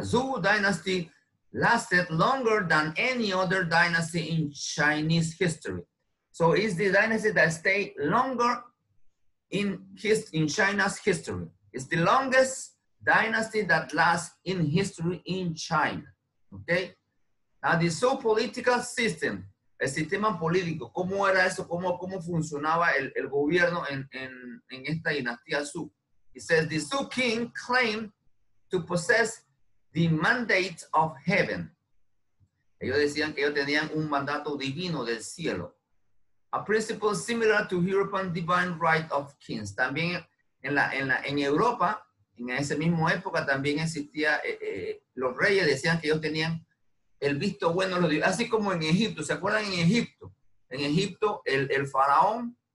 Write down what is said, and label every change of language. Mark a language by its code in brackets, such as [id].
[en] Zhou dynasty lasted longer than any other dynasty in Chinese history. So it's the dynasty that stayed longer in China's history. It's the longest dynasty that lasts in history in China. Okay? Now the Zhou political system, [es] el sistema político, ¿cómo era eso? ¿Cómo funcionaba el gobierno en esta dinastía Zhou? [en] It says the Zhou king claimed to possess the mandate of heaven. [es] Ellos decían que ellos tenían un mandato divino del cielo. [en] A principle similar to European divine right of kings. [es] También en Europa, en esa misma época, también existía, los reyes decían que ellos tenían el visto bueno de los dioses, así como en Egipto. ¿Se acuerdan en Egipto? En Egipto, el faraón